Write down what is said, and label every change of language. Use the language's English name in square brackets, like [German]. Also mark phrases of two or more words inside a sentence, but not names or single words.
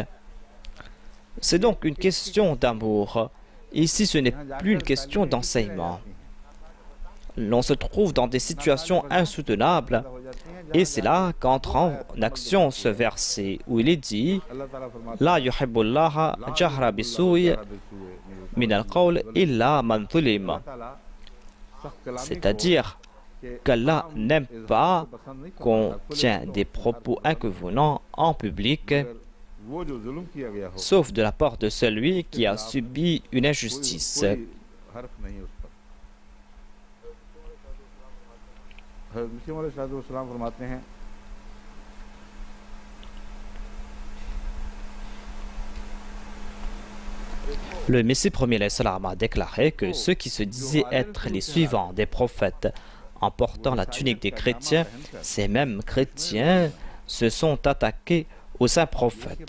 [French] C'est donc une question d'amour. Ici, ce n'est plus une question d'enseignement. L'on se trouve dans des situations insoutenables et c'est là qu'entre en action ce verset où il est dit [Arabic] لا يحب الله الجهر بالسوء من القول إلا من ظلم. [French] C'est-à-dire qu'Allah n'aime pas qu'on tient des propos inconvenants en public [Urdu] वो जो जुल्म किया गया हो [French] sauf de la part de celui qui a subi une injustice. [Urdu] कोई हर्फ नहीं है उस पर। हज़रत मसीह अलैहिस्सलाम फरमाते हैं [French] Le Messie premier l'Islam a déclaré que ceux qui se disaient être les suivants des prophètes en portant la tunique des chrétiens, ces mêmes chrétiens se sont attaqués aux saints prophètes.